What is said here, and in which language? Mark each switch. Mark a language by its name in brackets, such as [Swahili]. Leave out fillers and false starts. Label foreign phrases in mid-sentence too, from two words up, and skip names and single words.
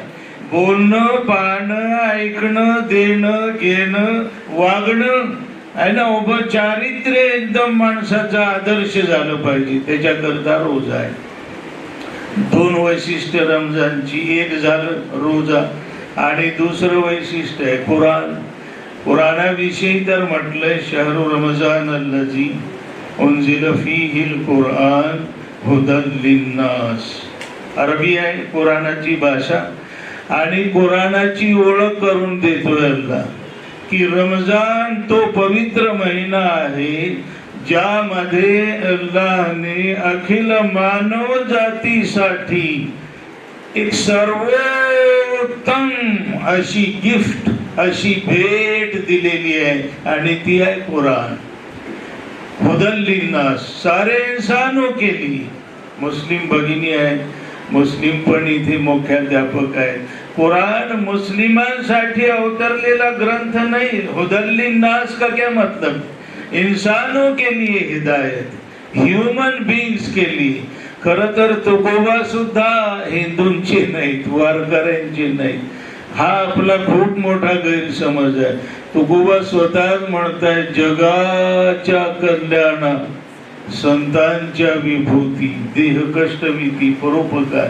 [Marathi] बोलणं, पाहणं, ऐकणं, देणं, घेणं, वागणं आहे ना. उभं चारित्र्य एकदम माणसाचा आदर्श झालं पाहिजे. त्याच्याकरता रोजा आहे. दोन वैशिष्ट्य रमजानची. एक झालं रोजा आणि दुसरं वैशिष्ट्य आहे कुराण. कुराणाविषयी तर म्हटलंय [Arabic] شهر رمضان الذي أنزل فيه القرآن هدى للناس. [Marathi] अरबी आहे कुराणाची भाषा आणि कुराणाची ओळख करून देतोय अल्लाह की रमजान तो पवित्र महिना आहे ज्यामध्ये अल्लाहने अखिल मानव जातीसाठी एक सर्वोत्तम अशी गिफ्ट, अशी भेट दिलेली आहे आणि ती आहे कुरान. [Arabic] هدى للناس, [Hindi] सारे इंसानों के लिए. [Marathi] मुस्लिम भगिनी आहे, मुस्लिम पण इथे मुख्याध्यापक आहेत. कुरान मुस्लिमांसाठी अवतरलेला ग्रंथ नाही. [Arabic] هدى للناس [Hindi] का क्या मतलब? इंसानों के लिए हिदायत, [English] human beings [Hindi] के लिए. [Marathi] खर तर तुकोबा सुद्धा हिंदूंचे नाहीत, वारकऱ्यांचे नाहीत. हा आपला खूप मोठा गैरसमज आहे. तुकोबा स्वतःच म्हणताय जगाच्या कल्याणा संतांच्या विभूती देह कष्टविधी परोपकार.